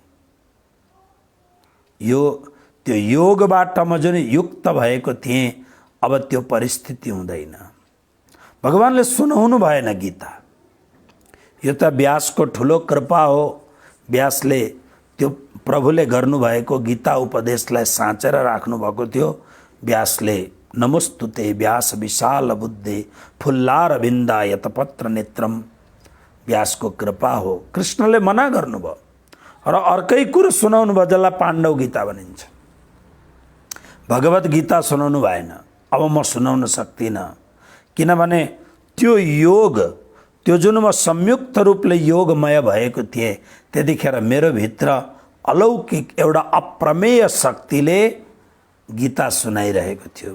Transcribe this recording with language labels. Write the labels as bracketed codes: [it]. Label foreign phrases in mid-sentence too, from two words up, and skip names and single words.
[ne] त्यो योगबाट म जुन युक्त भएको थिएँ, अब त्यो परिस्थिति हुँदैन। भगवानले सुनाउनु भएन गीता। यो त व्यासको ठुलो कृपा हो। व्यासले त्यो प्रभुले गर्नुभएको गीता उपदेशलाई साँचेर राख्नुभएको थियो। व्यासले [sa] नमोस्तुते व्यास विशाल बुद्धे फुल्लार बिन्दा यतपत्र नेत्रम, [ne] व्यासको कृपा हो। कृष्णले मना गर्नुभयो र अर्कै कुरो सुनाउनु भयो, जसलाई पाण्डव गीता भनिन्छ। भगवत गीता सुनाउनु भएन। अब म सुनाउन सक्दिनँ, किनभने त्यो योग, त्यो जुन म संयुक्त रूपले योगमय भएको थिएँ, त्यतिखेर मेरो भित्र अलौकिक एउटा अप्रमेय शक्तिले गीता सुनाइरहेको थियो।